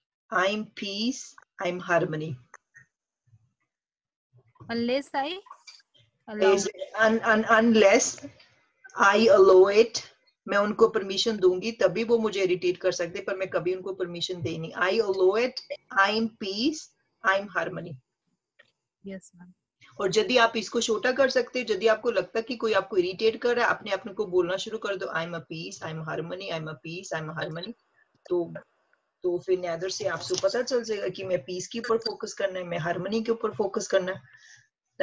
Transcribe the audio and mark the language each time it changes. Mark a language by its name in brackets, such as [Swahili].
[English] I'm peace, I'm harmony. unless I allow Unless I allow it, [Hindi] मैं उनको permission दूंगी तभी वो मुझे इरिटेट कर सकते, पर मैं कभी उनको परमिशन दे नहीं। [English] I allow it, I'm peace, I'm harmony. Yes ma'am. [Hindi] और यदि आप इसको छोटा कर सकते हैं, यदि आपको लगता है कि कोई आपको इरिटेट कर रहा है, अपने आप को बोलना शुरू कर दो, [English] I am a peace, I am harmony, [Hindi] I am a piece, I am harmony. तो फिर नैदर से आपको पता चल जाएगा कि मैं पीस के ऊपर फोकस करना है, मैं हार्मनी के ऊपर फोकस करना है।